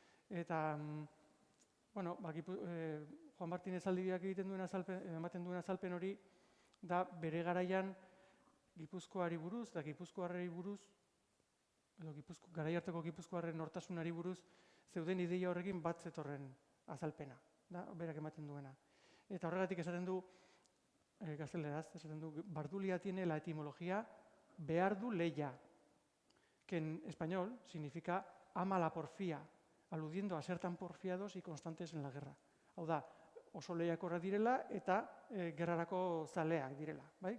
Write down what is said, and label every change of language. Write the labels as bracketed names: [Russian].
[Basque] Eta, Juan Martínez Zaldibiak ematen duen azalpen hori da bere garaian Gipuzkoari buruz eta Gipuzkoarrei buruz edo garai hartako Gipuzkoarren nortasunari buruz zeuden ideia horrekin bat zetorren azalpena, da, berak ematen duena. Eta horregatik esaten du, gazteleraz, esaten du, [Spanish] Bardulia tiene la etimología [Basque] behar du leia, [Spanish] que en español significa ama la porfía, aludiendo a ser tan porfiados y constantes en la guerra. [Basque] Hau da, oso lehiakorrak direla eta gerrarako zaleak direla, bai?